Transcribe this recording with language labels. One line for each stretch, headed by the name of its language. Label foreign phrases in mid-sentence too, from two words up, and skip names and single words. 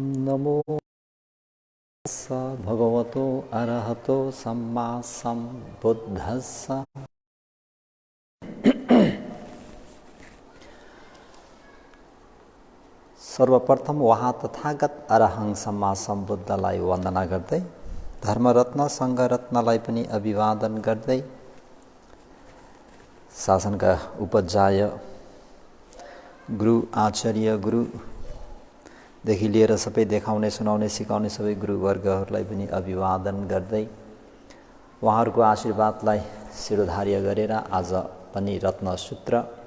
Pali: नमो स भगवतो अरहतो सम्मा सम्बुद्धस्स।
Nepali: सर्वप्रथम वहाँ तथागत अरहं सम्मा सम्बुद्धलाई वन्दना गर्दै, धर्मरत्न सङ्घरत्नलाई पनि अभिवादन गर्दै, शासनका उपजाय गुरु आचार्य गुरुदेखि लिएर सबै देखाउने सुनाउने सिकाउने सबै गुरुवर्गहरूलाई पनि अभिवादन गर्दै, उहाँहरूको आशीर्वादलाई शिरोधार्य गरेर आज पनि रत्नसूत्र